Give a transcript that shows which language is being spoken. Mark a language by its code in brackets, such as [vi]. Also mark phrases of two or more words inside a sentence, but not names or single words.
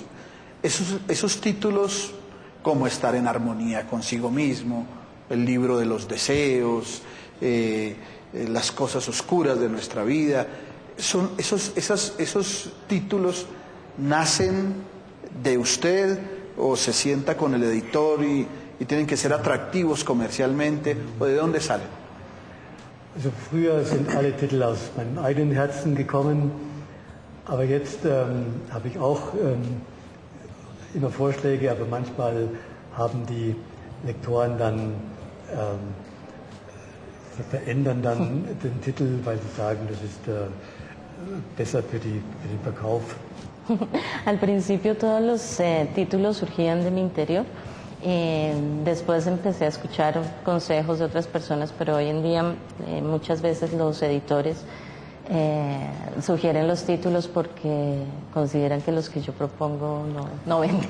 [es] Esos títulos, como Estar en armonía consigo mismo, el libro de los deseos, las cosas oscuras de nuestra vida, esos títulos nacen de usted o se sienta con el editor y tienen que ser atractivos comercialmente, o de dónde salen? [de] Also früher sind alle Titel aus meinem eigenen Herzen gekommen, aber jetzt habe ich auch immer Vorschläge, aber manchmal haben die Lektoren dann verändern dann den Titel, weil sie sagen, das ist besser für den Verkauf. [es] Al principio todos los títulos surgían de mi interior. Después empecé a escuchar consejos de otras personas, pero hoy en día muchas veces los editores sugieren los títulos porque consideran que los que yo propongo no venden.